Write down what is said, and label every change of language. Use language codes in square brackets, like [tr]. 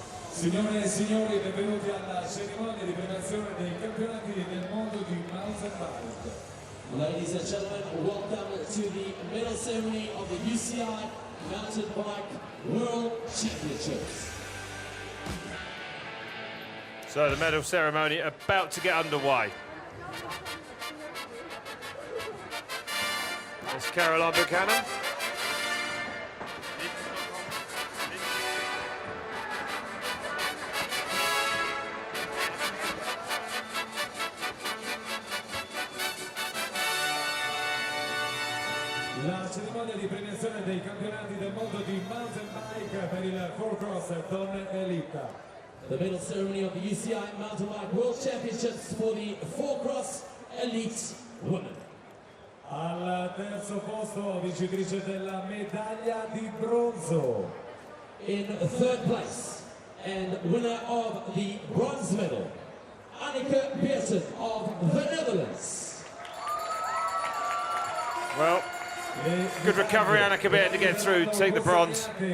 [it] Signore e signori, benvenuti alla cerimonia di premiazione dei campionati del mondo di mountain bike. [en] Ladies and gentlemen, welcome to the medal ceremony of the UCI Mountain Bike World Championships. So the medal ceremony about to get underway. There's Caroline Buchanan. [it] La cerimonia di premiazione dei campionati del mondo di mountain bike per il 4-cross Don Elita. [en] The medal ceremony of the UCI Mountain Bike World Championships for the 4-cross Elite Women. [it] Al terzo posto, vincitrice della medaglia di bronzo. [en] In third place and winner of the bronze medal, Anneke Pearson of the Netherlands. Well, Good recovery, Annika Bitten, to get through, take the bronze.